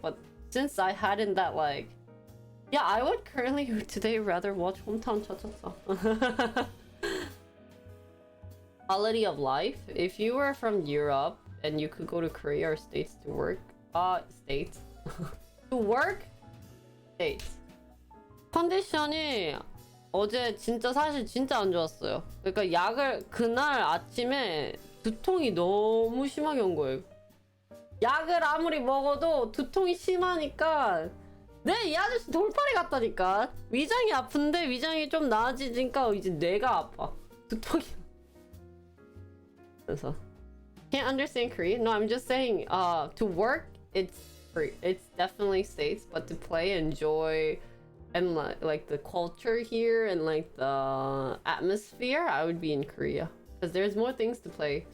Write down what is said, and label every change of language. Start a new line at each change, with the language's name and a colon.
English: But since I hadn't that like, yeah, I would currently today rather watch Hometown Cha-Cha-Cha. Quality of life. If you were from Europe and you could go to Korea or States to work, States to work, States.
Korean: 컨디션이 어제 진짜 사실 진짜 안 좋았어요. 그러니까 약을 그날 아침에 두통이 너무 심하게 온 거예요. 약을 아무리 먹어도 두통이 심하니까 네, 이 아저씨 돌팔이 같다니까. 위장이 아픈데 위장이 좀 나아지니까 이제 뇌가 아파. 두통이. 그래서
English: can't understand Korean. No, I'm just saying. To work, it's free. It's definitely safe, but to play, enjoy, and like the culture here and like the atmosphere, I would be in Korea because there's more things to play.